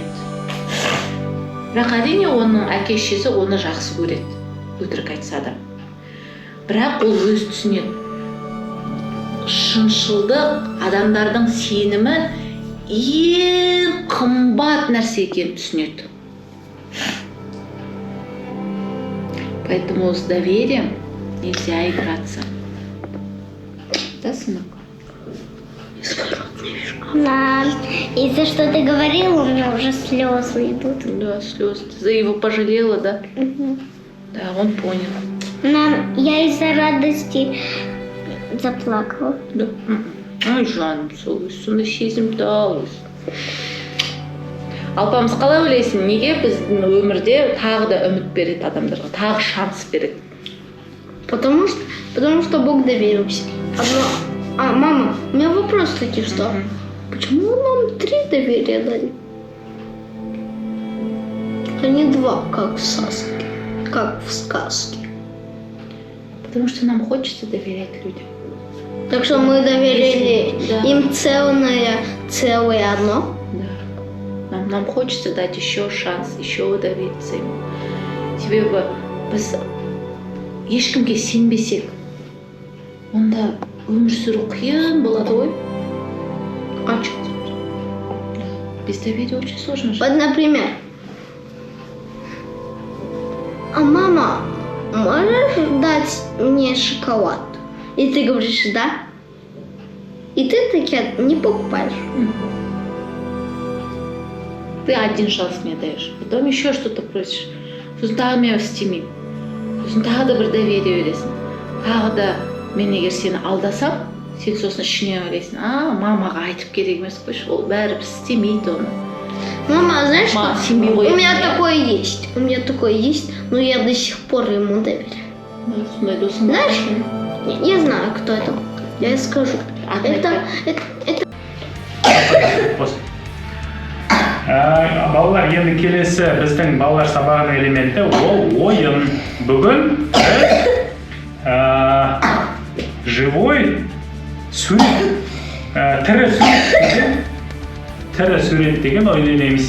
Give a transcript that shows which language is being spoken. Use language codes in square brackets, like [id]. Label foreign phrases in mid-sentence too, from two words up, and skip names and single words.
[kk] Бірақ әрине оның әке шешесі оны жақсы көреді, өтірік айтса да. Бірақ ол өз түсінеді. Шыншылдық адамдардың сенімі ең қымбат нәрсе екенін түсінеді. [ru] Поэтому с доверием нельзя играться. Да, сынок? Да, из-за что ты говорила, у меня уже слезы идут. Да, слезы. Ты за его пожалела, да? Да, он понял. Я из-за радости заплакала. Да. [kk] Ай, жаным, сондай сезімді алыз. Алпамыс, қалай ойлайсың, неге біздің өмірде тағы да үміт береді адамдарға, тағы шанс береді? [ru] Потому что Бог доверился. Мама, у меня вопрос таки, что почему нам 3 доверия дали? А не 2, как в сказке. Потому что нам хочется доверять людям. Так что мы доверили Да. им целое одно. Да. Нам хочется дать еще шанс, еще довериться ему. [kk] Себебі біз ешкімге сенбесек, онда өмір сүру қиын болады ғой. [ru] Без доверия очень сложно жить. Вот, например, а мама, можешь дать мне шоколад? И ты говоришь да. И ты таки не покупаешь. Ты один шанс мне даешь, потом еще что-то просишь. [kk] Сосын тағы мен істемеймін. Сосын тағы да бір доверие бересің. Тағы да мен егер сені алдасам, сен сосын ішінен ойлайсың, мамаға айтып керек емес қойшы, ол бәрібір істемейді оны. [ru] Мама, знаешь Мам, что? семьи У меня нет. такое есть, но я до сих пор ему доверяю. [kk] Сондай досың бар. [ru] Знаешь, я знаю, кто это. Я скажу. Это [kk] Балалар, енді келесі біздің балалар сабағының элементі ол ойын. Бүгін біз живой сурет, тірі сурет деген ойын ойнаймыз.